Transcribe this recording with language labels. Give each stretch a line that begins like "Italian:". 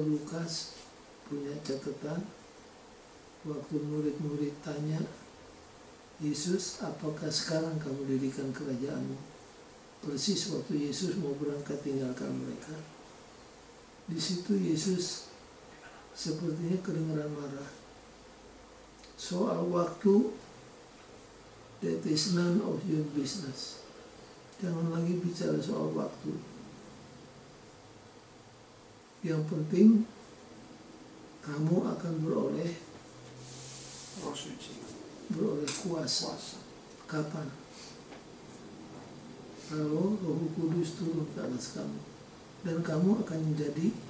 Indonesian: Lukas punya catatan, waktu murid-murid tanya Yesus, apakah sekarang kamu dirikan kerajaanmu? Persis waktu Yesus mau berangkat tinggalkan mereka. Di situ Yesus sepertinya kedengaran marah. Soal waktu,
English: that is none of your business.
Indonesian: Jangan lagi bicara soal waktu. Yang penting kamu akan beroleh Roh suci. kuasa. Kuasa. Kapan? Kalau Roh Kudus turun ke atas kamu dan kamu akan menjadi